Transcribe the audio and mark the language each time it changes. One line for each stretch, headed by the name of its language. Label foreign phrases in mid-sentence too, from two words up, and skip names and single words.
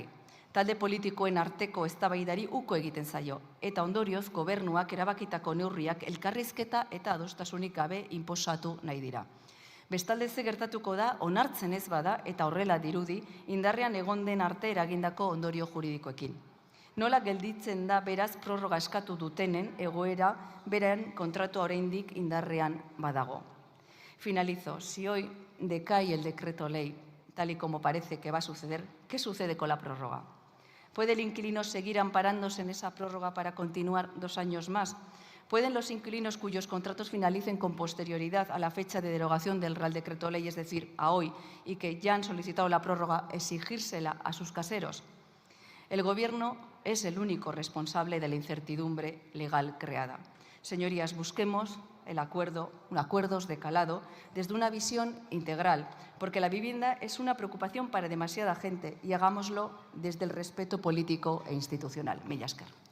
Basque: Talde politikoen arteko eztabaidari uko egiten zaio eta ondorioz gobernuak erabakitako neurriak elkarrizketa eta adostasunik gabe inposatu nahi dira. Bestalde ze gertatuko da onartzen ez bada eta horrela dirudi indarrean egon den arte eragindako ondorio juridikoekin. Nola gelditzen da beraz prorroga eskatu dutenen egoera beren kontratua oraindik indarrean badago.
Spanish: Finalizo. Si hoy decae el decreto ley, tal y como parece que va a suceder, ¿qué sucede con la prórroga? ¿Puede el inquilino seguir amparándose en esa prórroga para continuar 2 años más? ¿Pueden los inquilinos cuyos contratos finalicen con posterioridad a la fecha de derogación del Real Decreto Ley, es decir, a hoy, y que ya han solicitado la prórroga, exigírsela a sus caseros? El Gobierno es el único responsable de la incertidumbre legal creada. Señorías, busquemos acuerdos de calado desde una visión integral, porque la vivienda es una preocupación para demasiada gente y hagámoslo desde el respeto político e institucional.
Basque: Mila esker.